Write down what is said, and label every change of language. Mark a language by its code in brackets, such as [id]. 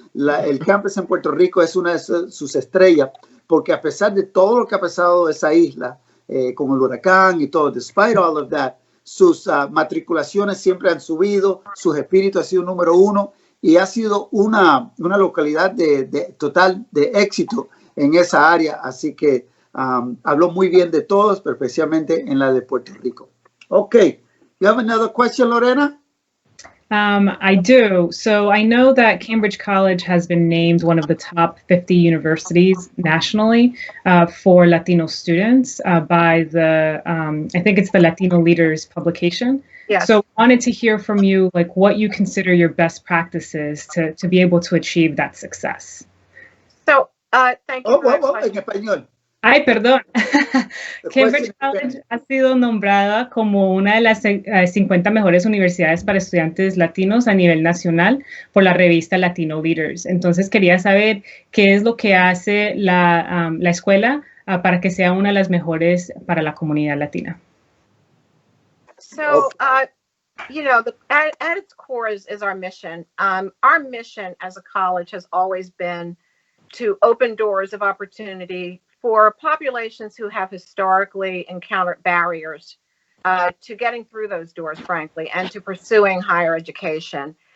[es] El campus en Puerto Rico es una de sus estrellas, porque a pesar de todo lo que ha pasado en esa isla, con el huracán y todo, [en] despite all of that, [es] sus matriculaciones siempre han subido, sus espíritus han sido número uno y ha sido una localidad total de éxito en esa área. Así que habló muy bien de todos, pero especialmente en la de Puerto Rico. [en] Okay, you have another question, Lorena? I do. So I know that Cambridge College has been named one of the top 50 universities nationally for Latino students by the, I think it's the Latino Leaders publication. Yes. So I wanted to hear from you, like what you consider your best practices to be able to achieve that success. So thank you. [es] En español. Ay, perdón. Cambridge College ha sido nombrada como una de las 50 mejores universidades para estudiantes latinos a nivel nacional por la revista Latino Leaders. Entonces quería saber qué es lo que hace la escuela para que sea una de las mejores para la comunidad latina. [en] So, you know, at its core is our mission. Our mission as a college has always been to open doors of opportunity for populations who have historically encountered barriers to getting through those doors, frankly, and to pursuing higher education.